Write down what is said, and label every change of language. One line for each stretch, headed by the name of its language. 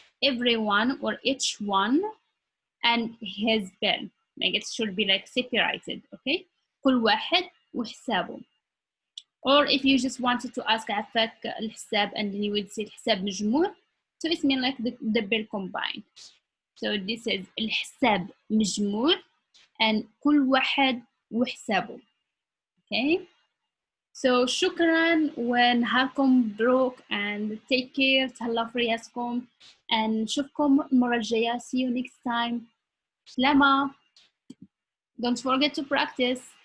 English: Everyone or each one and his bill. Like it should be like separated.
Arabic: Okay, كل واحد وحسابه.
English: Or if you just wanted to ask
Arabic: عفاك الحساب
English: and then you would say
Arabic: الحساب مجموع,
English: so it's mean like the bill combined. So this is
Arabic: الحساب مجموع
English: and
Arabic: كل واحد وحسابه.
English: Okay, so
Arabic: شكرا ونهاركم مبروك
English: and take care.
Arabic: تهلا في رياسكم
English: and
Arabic: نشوفكم المرة الجاية.
English: See you next time. سلامة. Don't forget to practice.